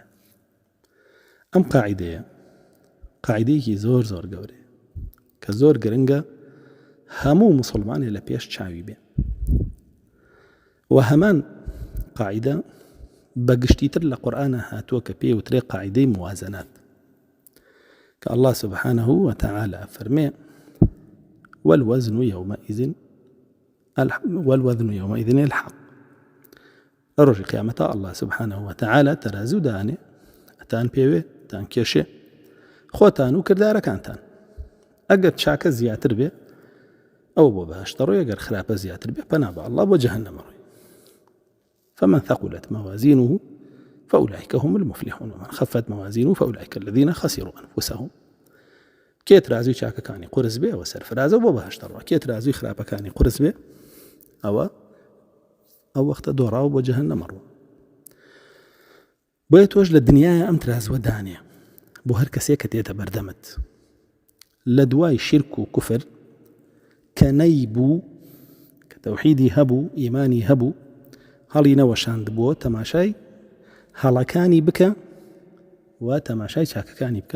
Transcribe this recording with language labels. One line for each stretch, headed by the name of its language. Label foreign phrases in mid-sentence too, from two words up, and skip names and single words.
Central Kurdish: ئەم قاعیدەیە قاعیدەیەکی زۆر زۆر گەورەیە کە زۆر گرنگە هەموو مسلمانێ لە پێش چاوی بێ. و هەمان قاعیدە بەگشتیتر لە قورئانە هاتووە کە پێی وترێ قاعیدەی موازنات، کە
Arabic: الله سبحانه وتعالى
Central Kurdish: فەرمێ
Arabic: والوزن يومئذ الحق.
Central Kurdish: ڕۆژی قیامەتە
Arabic: الله سبحانه وتعالى
Central Kurdish: تەرازوو دانێ ئەتان پێوێ تان کێشێ خۆتان و کردارەکانتان. ئەگەر چاکە زیاتر بێ ئەو بۆ بەهەشتە ڕۆی، ئەگەر خراپە زیاتر بێ پەنا بە ئەڵڵا بۆ جەهەنەمە ڕۆی.
Arabic: فمن ثقلت موازينه فأولئك هم المفلحون ومن خفت موازينه فأولئك الذين خسروا أنفسهم.
Central Kurdish: کێ ترازوی چاکەکانی قورس بێ ئەوە سەرفرازە بۆ بەهەشتە ڕۆ، کێ ترازوی خراپەکانی قورس بێ ئەوە ئەو وەختە دۆڕاو بۆ جەهەنەمە ڕۆ. بۆیە تۆش لە دنیاە ئەم ترازوە دانێ بۆ هەر کەسێک کە تێتە بەردەمت لە دوای شرک و کوفر کە نەیبوو، کە تەوحیدی هەبوو، ئیمانی هەبوو، هەڵی نەوەشاند بووە، تەماشای هەڵەکانی بکە و تەماشای چاکەکانی بکە.